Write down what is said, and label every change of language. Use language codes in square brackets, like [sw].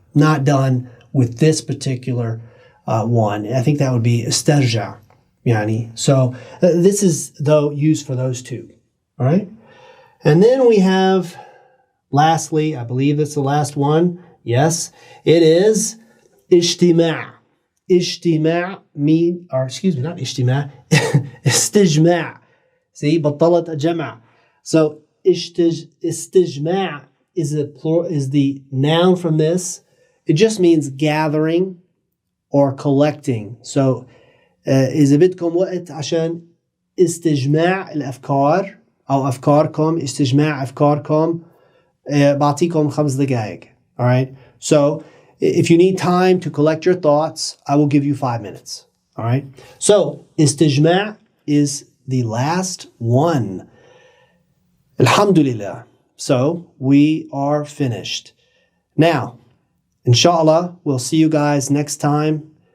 [en] Not done with this particular one. I think that would be استرجع. [ar] يعني. [en] So this is, though, used for those two. All right? And then we have lastly, I believe it's the last one. Yes, it is اجتماع. [ar] اجتماع not اجتماع, استجماع. See, بطلت أجمع. [en] So استجماع is the noun from this. It just means gathering or collecting. [ar] So إذا بدكم وقت عشان استجماع الأفكار أو أفكاركم, استجماع أفكاركم, بعطيكم 5 دقائق. [en] All right. So if you need time to collect your thoughts, I will give you 5 minutes. All right. So استجماع is the last one. Alhamdulillah. So we are finished. Now, inshallah, we'll see you guys next time.